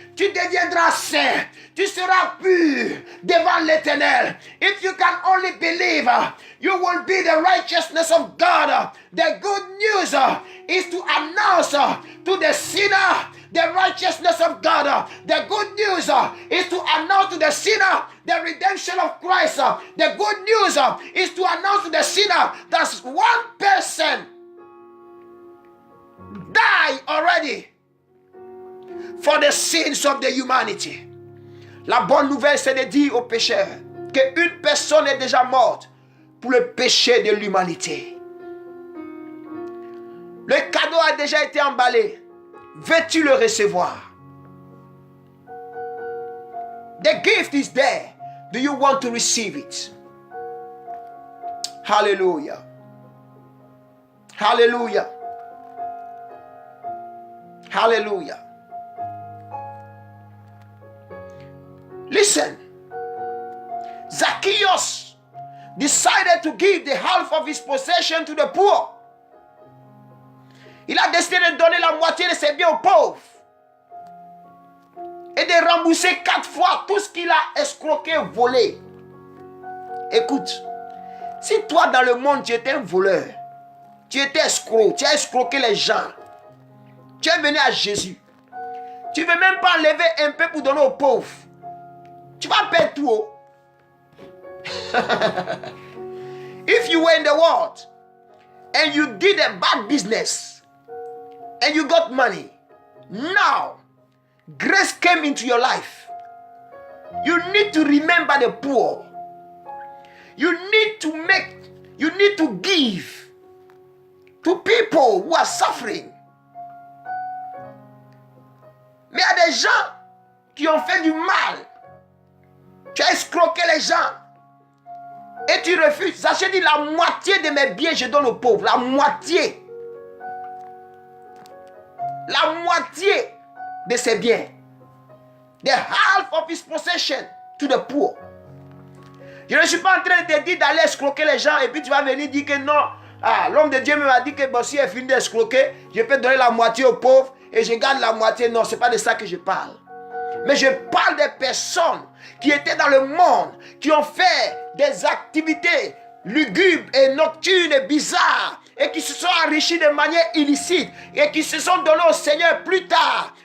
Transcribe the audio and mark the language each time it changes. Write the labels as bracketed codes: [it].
[fr] Tu deviendras saint. Tu seras pur devant l'Éternel. [en] If you can only believe, you will be the righteousness of God. The good news is to announce to the sinner the righteousness of God. The good news is to announce to the sinner the redemption of Christ. The good news is to announce to the sinner that one person died already for the sins of the humanity. [fr] La bonne nouvelle, c'est de dire aux pécheurs qu'une personne est déjà morte pour le péché de l'humanité. Le cadeau a déjà été emballé. Veux-tu le recevoir? [en] The gift is there. Do you want to receive it? Hallelujah. Hallelujah. Hallelujah. Listen, Zacchaeus decided to give the half of his possession to the poor. [fr] Il a décidé de donner la moitié de ses biens aux pauvres et de rembourser 4 fois tout ce qu'il a escroqué, volé. Écoute, si toi dans le monde tu étais un voleur, tu étais escroc, tu as escroqué les gens, tu es venu à Jésus, tu ne veux même pas enlever un peu pour donner aux pauvres. Tu vas perdre tout. [en] If you were in the world and you did a bad business and you got money, now grace came into your life. You need to remember the poor. You need to give to people who are suffering. [fr] Mais il y a des gens qui ont fait du mal. Tu as escroqué les gens et tu refuses. J'ai dit la moitié de mes biens, je donne aux pauvres. La moitié. La moitié de ses biens. [en] The half of his possession to the poor. [fr] Je ne suis pas en train de te dire d'aller escroquer les gens et puis tu vas venir dire que non. L'homme de Dieu m'a dit que bon, si elle finit d'escroquer, je peux donner la moitié aux pauvres et je garde la moitié. Non, ce n'est pas de ça que je parle. Mais je parle des personnes qui étaient dans le monde, qui ont fait des activités lugubres et nocturnes et bizarres et qui se sont enrichis de manière illicite et qui se sont donnés au Seigneur plus tard.